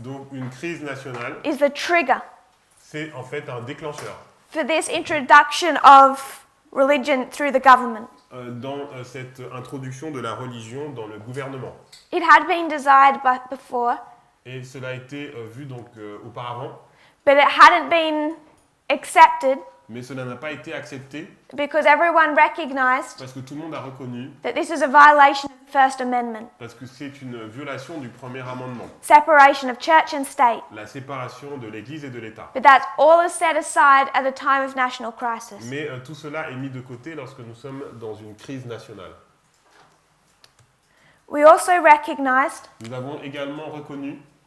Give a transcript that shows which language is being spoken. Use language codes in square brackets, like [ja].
[fr] Donc une crise nationale, [en] is the trigger [fr] c'est en fait un déclencheur [en] for this introduction of religion through the government. [fr] dans cette introduction de la religion dans le gouvernement. [en] It had been desired before, [fr] Et cela a été vu donc auparavant, [en] but it hadn't been accepted [fr] mais cela n'a pas été accepté [en] because everyone recognized [fr] parce que tout le monde a reconnu, [en] that this is a violation of the First Amendment, [fr] parce que c'est une violation du premier amendement, [en] separation of church and state. [fr] la séparation de l'Église et de l'État. [en] But that's all is set aside at the time of national crisis. [fr] Mais tout cela est mis de côté lorsque nous sommes dans une crise nationale. [en] We also recognized [fr] Nous avons également reconnu